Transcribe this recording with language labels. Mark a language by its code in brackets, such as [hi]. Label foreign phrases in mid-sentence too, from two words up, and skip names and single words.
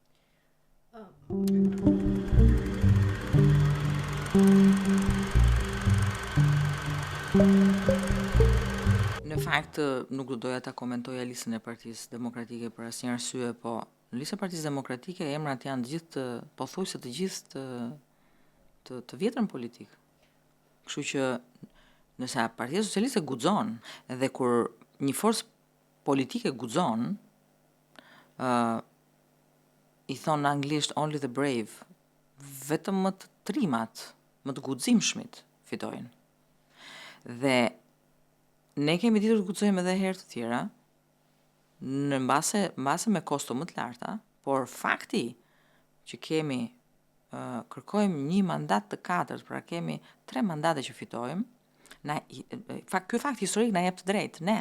[sq] Në fakt nuk do doja ta komentoja listën e Partisë Demokratike për asnjë arsye, po në listën e Partisë Demokratike emrat janë pothuajse të gjithë të vjetrën politik. Kështu që nëse Partia Socialiste guxon, dhe kur një forcë politike guxon, i thonë në anglisht [en] only the brave, [sq] vetëm më të trimat, më të guximshmit fitojnë. Dhe ne kemi ditur të guxojmë edhe herë të tjera, në mbase me kosto më të larta, por fakti që kërkojmë një mandat të 4, pra kemi 3 mandate që fitojmë, ky fakt historik na jep të drejtë ne.